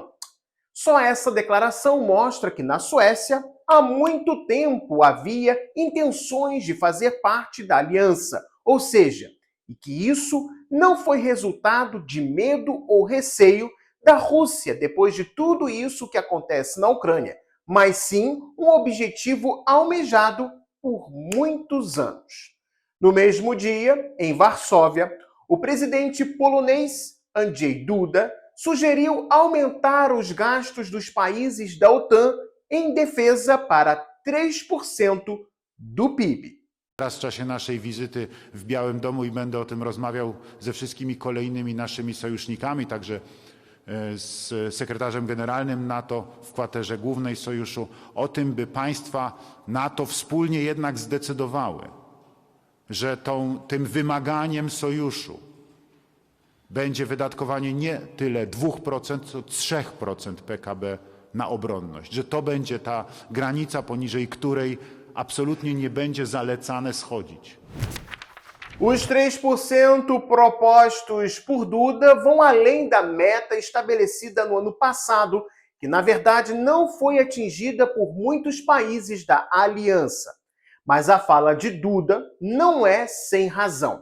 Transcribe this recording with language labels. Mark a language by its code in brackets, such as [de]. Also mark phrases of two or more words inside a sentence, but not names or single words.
[pt] Só essa declaração mostra que na Suécia, há muito tempo havia intenções de fazer parte da aliança, ou seja, e que isso não foi resultado de medo ou receio da Rússia depois de tudo isso que acontece na Ucrânia, mas sim um objetivo almejado por muitos anos. No mesmo dia, em Varsóvia, o presidente polonês Andrzej Duda sugeriu aumentar os gastos dos países da OTAN em defesa para 3% do PIB. [pl] Teraz w czasie naszej wizyty w Białym Domu i będę o tym rozmawiał ze wszystkimi kolejnymi naszymi sojusznikami, także z sekretarzem generalnym NATO w kwaterze głównej sojuszu, o tym, by państwa NATO wspólnie jednak zdecydowały, że tym wymaganiem sojuszu będzie wydatkowanie nie tyle 2%, co 3% PKB na obronność, że to będzie ta granica, poniżej której absolutnie nie będzie zalecane schodzić. [pt] Os 3% propostos por Duda vão além da meta estabelecida no ano passado, que na verdade não foi atingida por muitos países da aliança. Mas a fala de Duda não é sem razão.